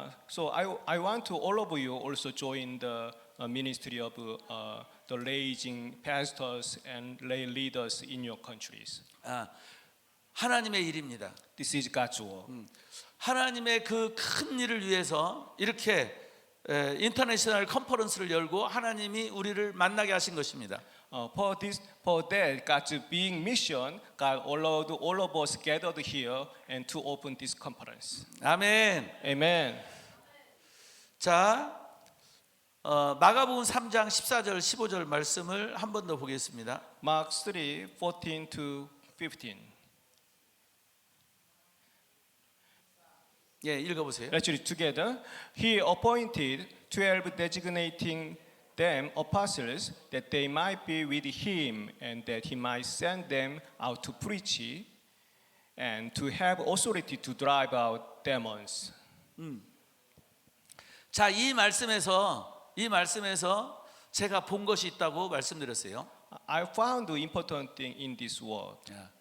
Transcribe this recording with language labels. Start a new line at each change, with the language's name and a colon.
English: So I want to all of you also join the ministry of the raising pastors and lay leaders in your countries.
Korean: 하나님의 일입니다.
English: This is God's work.
Korean: 하나님의 그 큰 일을 위해서 이렇게 인터내셔널 컨퍼런스를 열고 하나님이 우리를 만나게 하신 것입니다.
English: For that, God's big mission, God allowed all of us gathered here and to open this conference.
Korean: 아멘.
English: Amen.
Korean: 자, 마가복음 3장 14절 15절 말씀을 한 번 더 보겠습니다.
English: Mark 3:14 to 15.
Korean: 예, 읽어보세요.
English: Let's read together. He appointed 12, designating them apostles, that they might be with him, and that he might send them out to preach, and to have authority to drive out demons.
Korean: 자, 이 말씀에서 제가 본 것이 있다고 말씀드렸어요.
English: I found the important thing in this word.